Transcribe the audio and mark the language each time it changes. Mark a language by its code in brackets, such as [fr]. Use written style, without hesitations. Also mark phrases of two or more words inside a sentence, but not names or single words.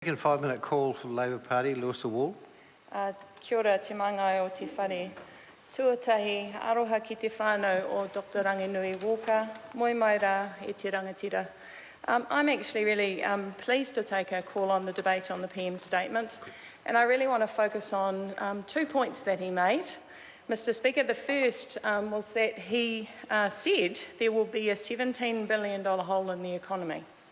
[en] Second 5-minute call for the Labor Party, Lewis Wall. [mi] Kia ora, te mangai o te whare. Tuatahi, aroha ki te whānau o Dr. Ranginui Walker, moi mai rā e te rangatira. [en] I'm actually really pleased to take a call on the debate on the PM statement, and I really want to focus on 2 points that he made. Mr. Speaker, the first was that he said there will be a $17 billion hole in the economy.